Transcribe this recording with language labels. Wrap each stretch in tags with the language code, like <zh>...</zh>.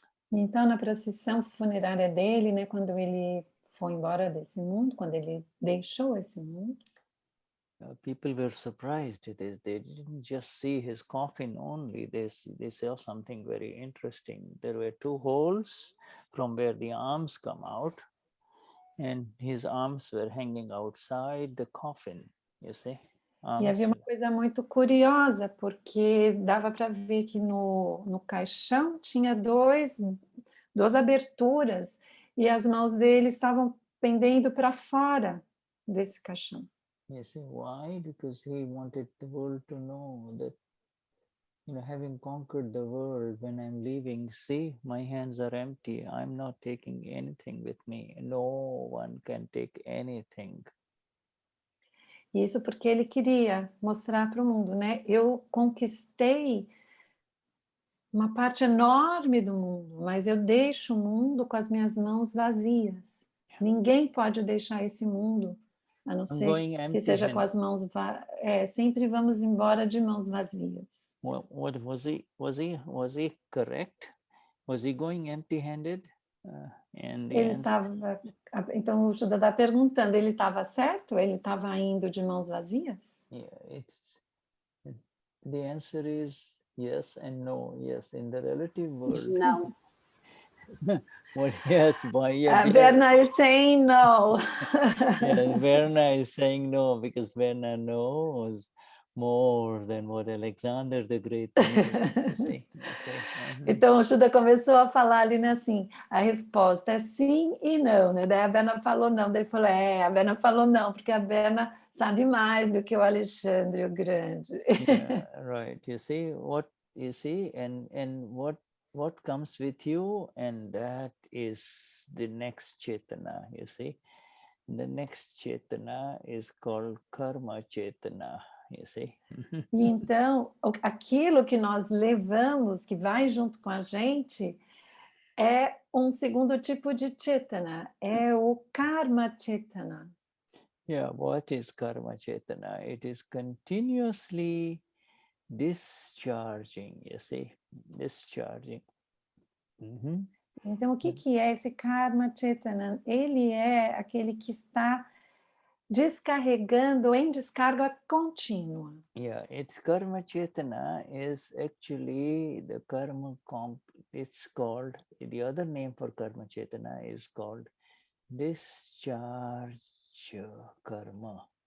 <pt>Então, na procissão funerária dele, né, quando ele foi embora desse mundo, quando ele deixou esse mundo,</pt> <en>people were surprised at this. They didn't just see his coffin only. They saw something very interesting. There were two holes from where the arms come out, and his arms were hanging outside the coffin, you see.</en> <pt>E havia uma coisa muito curiosa, porque dava para ver que no caixão tinha duas aberturas e as mãos dele estavam pendendo para fora desse caixão.</pt> <en>You see why? Because he wanted the world to know that, having conquered the world, when I'm leaving, see, my hands are empty. I'm not taking anything with me. No one can take anything.</en> <pt>Isso porque ele queria mostrar para o mundo, né? Eu conquistei uma parte enorme do mundo, mas eu deixo o mundo com as minhas mãos vazias. Ninguém pode deixar esse mundo, a não ser que seja com as mãos vazias. Sempre vamos embora de mãos vazias.</pt> <en>What was he correct? Was he going empty-handed?</en> <pt>Ele estava. Então o Shuddha está perguntando, ele estava certo? Ele estava indo de mãos vazias?</pt> <en>Yeah, the answer is yes and no. Yes, in the relative world.</en> <pt>Não.</pt> <en>Yes, boy. Yeah, Berna is saying no. Yeah, Berna is saying no because Berna knows more than what Alexander the Great knew.</en> <pt>Então o Shuddha começou a falar ali, né, assim, a resposta é sim e não, né? Daí a Berna falou não, daí ele falou, a Berna falou não, porque a Berna sabe mais do que o Alexandre o Grande.</pt> <en>Yeah, right. You see, and what comes with you, and that is the next Chetana, you see. The next Chetana is called Karma Chetana, you see.</en> <pt>E então, aquilo que nós levamos, que vai junto com a gente, é um segundo tipo de Chetana, é o Karma Chetana.</pt> <en>Yeah, what is Karma Chetana? It is continuously discharging, you see, discharging.</en> <pt>Então, o que é esse Karma Chetana? Ele é aquele que está descarregando em descarga contínua.</pt> <en>Yeah, it's karma chetana is actually the karma it's called, the other name for karma chetana is called discharge karma.</en>